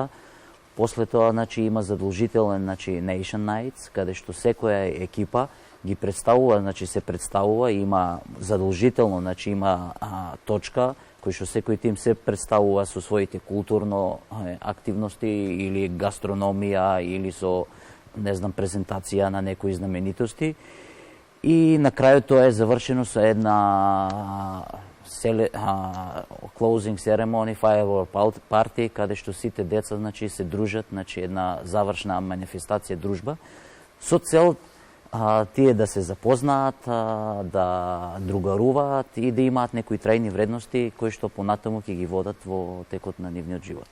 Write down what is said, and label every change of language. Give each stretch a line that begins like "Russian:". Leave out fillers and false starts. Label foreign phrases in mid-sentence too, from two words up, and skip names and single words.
Macedonian: После тоа, значи, има задолжителен, значи, Nation Nights, каде што секоја екипа ги представува, значи се представува, има задолжително, значи има точка кој што секој тим се представува со своите културно активности или гастрономија или со, не знам, презентација на некои знаменитости. И на крајот тоа е завршено со една
English: closing ceremony, firework party,
Macedonian: каде што сите деца, значи, се дружат, значи една завршна манифестација, дружба, со цел тие да се запознаат, да другаруваат и да имаат некои трајни вредности кои што понатаму ќе ги водат во текот на нивниот живот.